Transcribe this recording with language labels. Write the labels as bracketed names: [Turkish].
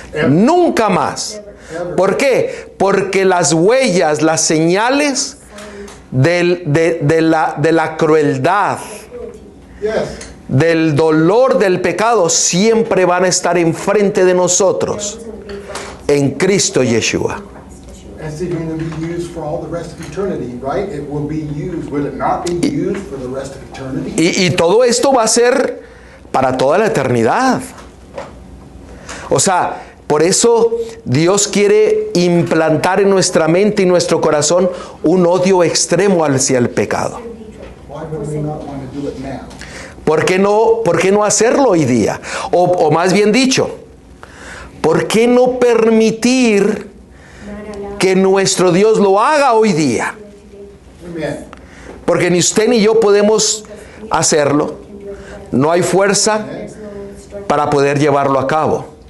[Spanish] Nunca más. ¿Por qué? Porque las huellas, las señales de la crueldad, del dolor del pecado, siempre van a estar enfrente de nosotros en Cristo Yeshua. [English] It's going to be used for all the rest of eternity, right? It will be used. Will it not be used for the rest of eternity? [Spanish] Y todo esto va a ser para toda la eternidad. O sea, por eso Dios quiere implantar en nuestra mente y nuestro corazón un odio extremo hacia el pecado. [English] Why would we not want to do it now? [Spanish] ¿Por qué no hacerlo hoy día? O más bien dicho, ¿por qué no permitir que nuestro Dios lo haga hoy día? [English] Amen. [Spanish] Porque ni usted ni yo podemos hacerlo. No hay fuerza para poder llevarlo a cabo.